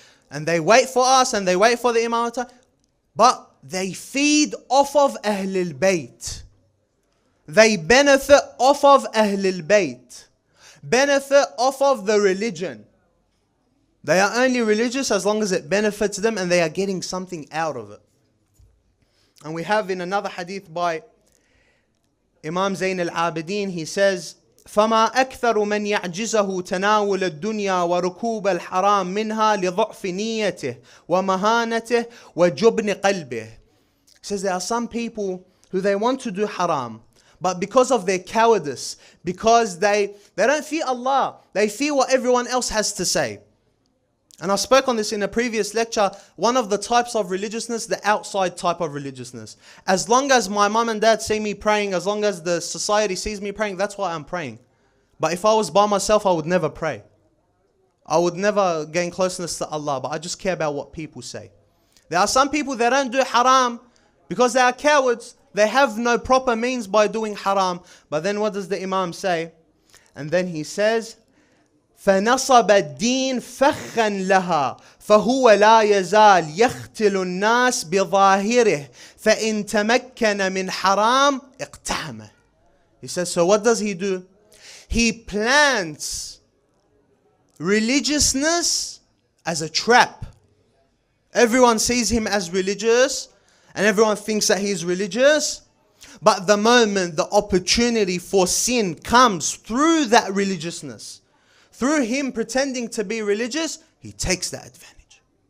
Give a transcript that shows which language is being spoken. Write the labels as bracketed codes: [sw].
[en] And they wait for us and they wait for the Imam. But they feed off of Ahlul Bayt. They benefit off of Ahlul Bayt. Benefit off of the religion. They are only religious as long as it benefits them and they are getting something out of it. And we have in another hadith by Imam Zayn al-Abidin, he says, [ar] فَمَا أَكْثَرُ مَنْ يَعْجِزَهُ تَنَاوُلَ الدُّنْيَا وَرُكُوبَ الْحَرَامِ مِنْهَا لِضَعْفِ نِيَّتِهِ وَمَهَانَتِهِ وَجُبْنِ قَلْبِهِ. [en] He says there are some people who they want to do haram, but because of their cowardice, because they don't fear Allah, they fear what everyone else has to say. And I spoke on this in a previous lecture. One of the types of religiousness, the outside type of religiousness. As long as my mum and dad see me praying, as long as the society sees me praying, that's why I'm praying. But if I was by myself, I would never pray. I would never gain closeness to Allah, but I just care about what people say. There are some people that don't do haram because they are cowards. They have no proper means by doing haram. But then what does the Imam say? And then he says, [ar] فنصب الدين فخا لها فهو لا يزال يختل الناس بظاهره فإن تمكن من حرام اقتحمه. [en] He says, so what does he do? He plants religiousness as a trap. Everyone sees him as religious and everyone thinks that he is religious. But the moment the opportunity for sin comes through that religiousness, through him pretending to be religious, he takes that advantage.